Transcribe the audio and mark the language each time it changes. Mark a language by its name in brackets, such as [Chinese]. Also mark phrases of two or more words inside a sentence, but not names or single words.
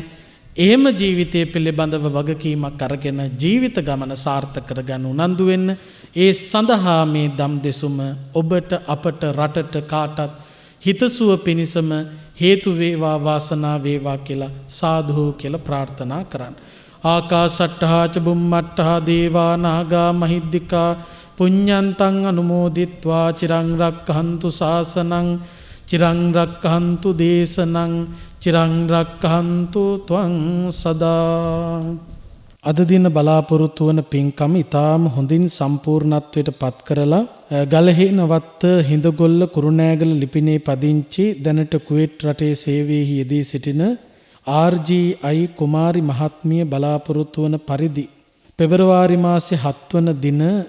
[Sinhala] එහෙම ජීවිතය පිළිබඳව වගකීමක් අරගෙන ජීවිත ගමන සාර්ථක කරගන්න උනන්දු වෙන්න. ඒ සඳහා මේ දම් දෙසුම ඔබට අපට රටට කාටත් හිතසුව පිණිසම හේතු වේවා වාසනා වේවා කියලා සාදු කියලා ප්‍රාර්ථනා කරන්න. [Pali] ආකාසට්ඨා ච බුම්මට්ඨා දේවා නාග මහිද්దికා පුඤ්ඤන්තං අනුමෝදිත්වා චිරං රක්ඛන්තු ශාසනං චිරං රක්ඛන්තු දේශනං චිරං රක්ඛන්තු ත්වං සදා. [Sinhala] අද දින බලාපොරොත්තු වන පින්කම ඊටාම හොඳින් සම්පූර්ණත්වයට පත් කරලා ගලහේනවත්ත හිඳගොල්ල කුරුණෑගල ලිපිනේ පදිංචි දැනට කුවේට් රටේ සේවයේ යෙදී සිටින RGI කුමාරි මහත්මිය බලාපොරොත්තු වන පරිදි පෙබරවාරි මාසේ 7 වන දින